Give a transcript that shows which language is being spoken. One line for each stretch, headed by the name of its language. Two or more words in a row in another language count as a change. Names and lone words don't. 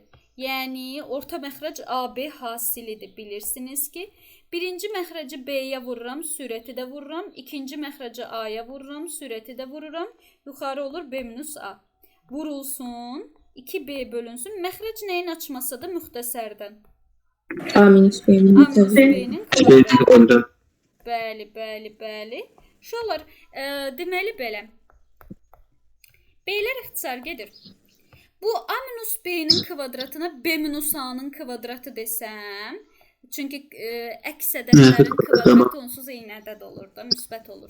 Azerbaijani: Yəni, orta məxrəc AB hasilidir, bilirsiniz ki. Birinci məxrəci B-yə vururam, sürəti də vururam. İkinci məxrəci A-ya vururam, sürəti də vururam. Yuxarı olur B minus A. Vurulsun, 2B bölünsün. Məxrəc nəyin açması da müxtəsərdən? A minus B minus A minus B-nin kvadratı. Bəli. Uşaqlar, deməli belə. B-lər ixtisar gedir. Bu A minus B-nin kvadratına B minus A-nın kvadratı desəm, çünki əks ədədlərin kvadratı onsuz eyni ədəd olur da, müsbət olur.